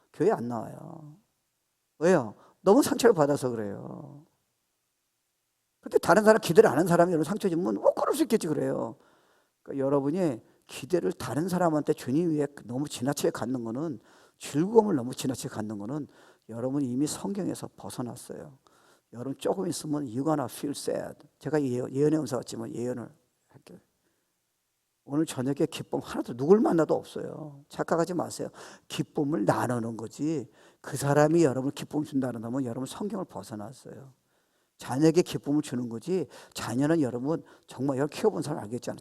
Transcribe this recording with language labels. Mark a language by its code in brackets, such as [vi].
[ko] 교회 안 나와요. 왜요? 너무 상처를 받아서 그래요. 근데 다른 사람 기대를 안 하는 사람이 여러분 상처 주면 그럴 수 있겠지 그래요. 그러니까 여러분이 기대를 다른 사람한테 주님 위에 너무 지나치게 갖는 거는, 즐거움을 너무 지나치게 갖는 거는 여러분이 이미 성경에서 벗어났어요. 여러분 조금 있으면 [en] you're gonna feel sad. [ko] 제가 예언의 은사 같지만 예언을 할게요. 오늘 저녁에 기쁨 하나도 누굴 만나도 없어요. 착각하지 마세요. 기쁨을 나누는 거지, 그 사람이 여러분 기쁨 준다는 다면 여러분 성경을 벗어났어요. 자녀에게 기쁨을 주는 거지, 자녀는 여러분 정말 여러분 키워본 사람 알겠잖아요.